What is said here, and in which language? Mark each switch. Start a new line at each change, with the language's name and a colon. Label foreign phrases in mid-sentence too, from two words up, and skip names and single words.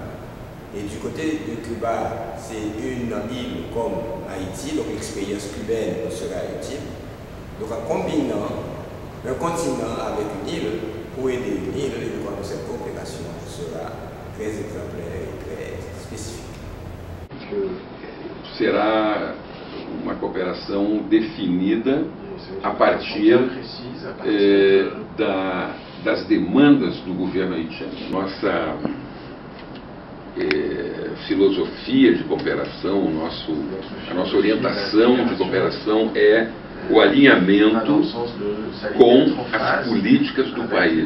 French: Et du côté de Cuba, c'est une île comme Haïti, donc l'expérience cubaine sera utile. Donc en combinant un continent avec une île pour aider une île, je crois que cette coopération sera très exemplaire et très spécifique.
Portuguese: Será uma cooperação definida a partir das demandas do governo haitiano. Nossa filosofia de cooperação, a nossa orientação de cooperação é o alinhamento com as políticas do país.